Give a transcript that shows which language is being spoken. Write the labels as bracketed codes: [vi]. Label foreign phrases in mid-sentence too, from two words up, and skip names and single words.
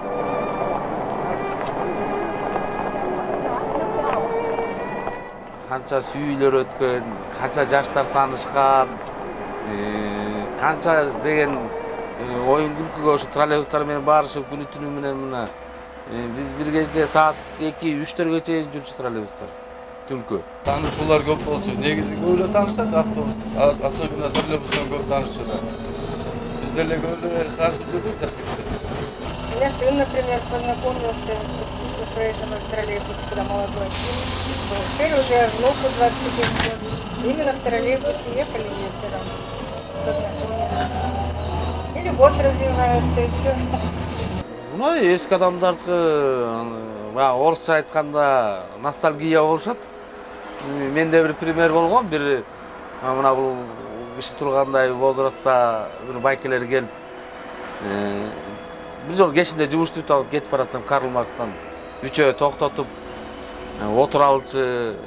[ky] Канча сүйүлөр өткөн, канча жаштар таанышкан, канча деген оюн күлкүгө ошо троллейбустар менен барышып күнү түнү менен мына биз бир кезде саат 2-3-төргө чейин жүрчү троллейбустар түнкү. Таанышуулар көп болчу. Негизи көбүлө таанышат автобус, особенно троллейбустан көп таанышуулар. Биз деле көбүлө таанышып жүрдүк жаш кезде. [ru] У меня сын, например, познакомился со своей женой в троллейбусе, когда молодой. Теперь уже внуку 21 год. Именно в троллейбусе ехали вечером. Познакомились. И любовь развивается, и все. Ну, [ky] эски адамдардыкы орусча айтканда ностальгия болушат. Менде бир пример болгон, бир мына бул киши тургандай возрастта бир байкелер келип бир жолу кечинде жумушту бүтүп алып кетип баратсам, Карл Маркстан үчөө токтотуп отуралчы.